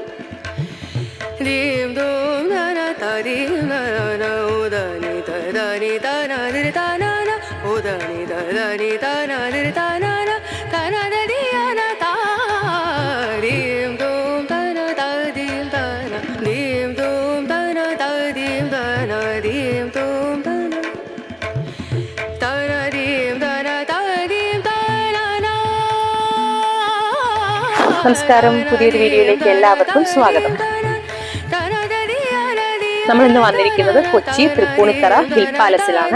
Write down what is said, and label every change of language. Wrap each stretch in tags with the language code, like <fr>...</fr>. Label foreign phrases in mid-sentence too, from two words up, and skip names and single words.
<ml>dim dum da na da dim da na o da ni da na di da na na o da ni da na di da na na da na da di na da dim dum da na da dim da na dim dum da na da dim da na dim dum da na നമസ്കാരം, പുതിയൊരു വീഡിയോയിലേക്ക് എല്ലാവർക്കും സ്വാഗതം. നമ്മൾ ഇന്ന് വന്നിരിക്കുന്നത് കൊച്ചി തൃപ്പൂണിത്തറ ഹിൽ പാലസിലാണ്.</ml>